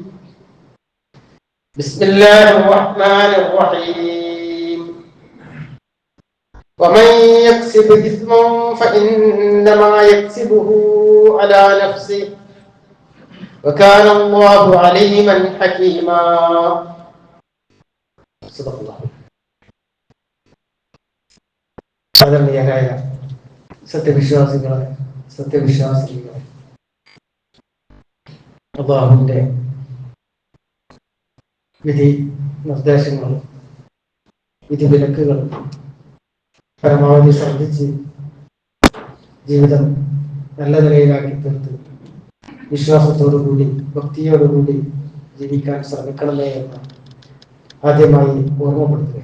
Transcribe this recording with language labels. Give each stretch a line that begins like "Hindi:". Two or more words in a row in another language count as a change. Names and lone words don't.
Arabic: بسم الله الرحمن الرحيم ومن يكسب إثما فإنما يكسبه على نفسه وكان الله عليما حكيما صدق الله
Malayalam: ആദരണീയരായ സത്യവിശ്വാസികളെ അല്ലാഹുവിന്റെ വിധി നിർദ്ദേശങ്ങളും വിധിവിലക്കുകളും പരമാവധി ശ്രദ്ധിച്ച് ജീവിതം നല്ല നിലയിലാക്കി തീർത്ത് വിശ്വാസത്തോടുകൂടി ഭക്തിയോടുകൂടി ജീവിക്കാൻ ശ്രമിക്കണമേ എന്ന് ആദ്യമായി ഓർമ്മപ്പെടുത്തുകയാണ്.